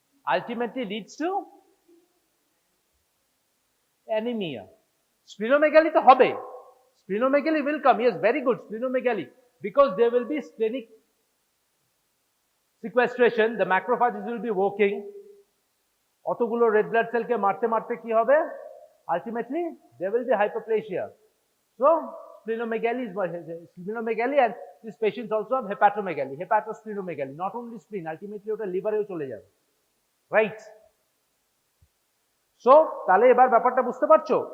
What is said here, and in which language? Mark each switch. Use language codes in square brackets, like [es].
[en] Ultimately leads to anemia. Splenomegaly [bn] to hobe. [en] Splenomegaly will come. Yes, very good. Splenomegaly. Because there will be splenic sequestration. The macrophages will be working. [bn] অতগুলো red blood cell কে মারতে মারতে কি হবে? [en] Ultimately, there will be hyperplasia. So, splenomegaly and these patients also have hepatomegaly, hepatosplenomegaly. Not only spleen, ultimately [bn] ওটা লিভারেও চলে যাবে। [en] Right? [bn] So, তাহলে এবার ব্যাপারটা বুঝতে পারছো?